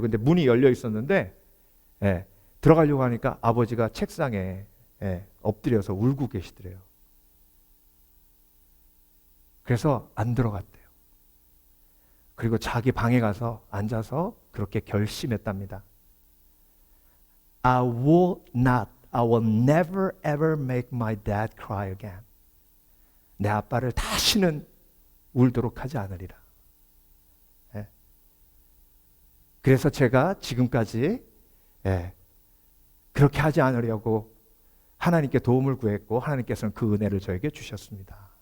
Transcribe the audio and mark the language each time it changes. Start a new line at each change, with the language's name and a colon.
Korean: 근데 문이 열려 있었는데 들어가려고 하니까 아버지가 책상에 엎드려서 울고 계시더래요. 그래서 안 들어갔대요. 그리고 자기 방에 가서 앉아서 그렇게 결심했답니다.
English: I will never ever make my dad cry again.
Korean: 내 아빠를 다시는 울도록 하지 않으리라. 예. 그래서 제가 지금까지 그렇게 하지 않으려고 하나님께 도움을 구했고 하나님께서는 그 은혜를 저에게 주셨습니다.